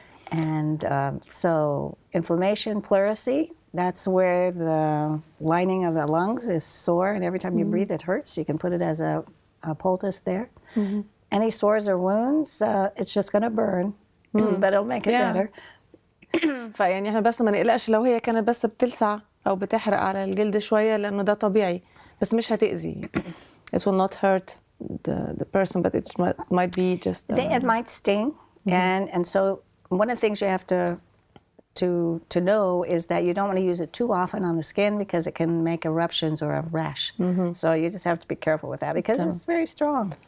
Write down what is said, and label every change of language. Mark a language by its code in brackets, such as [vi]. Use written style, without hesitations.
[en] And so inflammation, pleurisy, that's where the lining of the lungs is sore, and every time you breathe it hurts. You can put it as a poultice there. Any sores or wounds, it's just going to burn, but it'll make it better. [ar] فيعني احنا بس ما نقلقش لو هي كانت بس بتلسع او بتحرق على الجلد شويه لانه ده طبيعي بس مش هتأذي. [en] It will not hurt the person, but it might be just. It might sting, and so one of the things you have to know is that you don't want to use it too often on the skin because it can make eruptions or a rash. So you just have to be careful with that because it's very strong.